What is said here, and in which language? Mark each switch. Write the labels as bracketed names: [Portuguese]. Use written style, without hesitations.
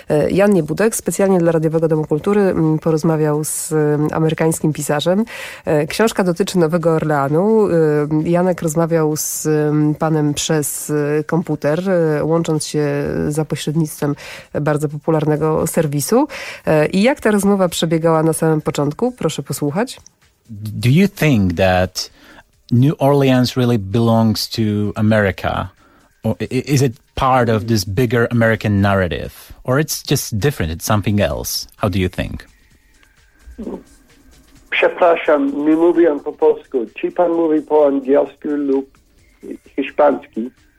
[Polish] Jan Niebudek specjalnie dla Radiowego Domu Kultury porozmawiał z amerykańskim pisarzem. Książka dotyczy Nowego Orleanu. Janek rozmawiał z panem przez komputer, łącząc się za pośrednictwem bardzo popularnego serwisu. I jak ta rozmowa przebiegała na samym początku? Proszę posłuchać. [English] Do you think that New Orleans really belongs to America? Is it part of this bigger American narrative, or it's just different, it's something else? How do you think? [Polish] Przepraszam, nie mówię po polsku. Czy pan mówi po angielsku lub hiszpański?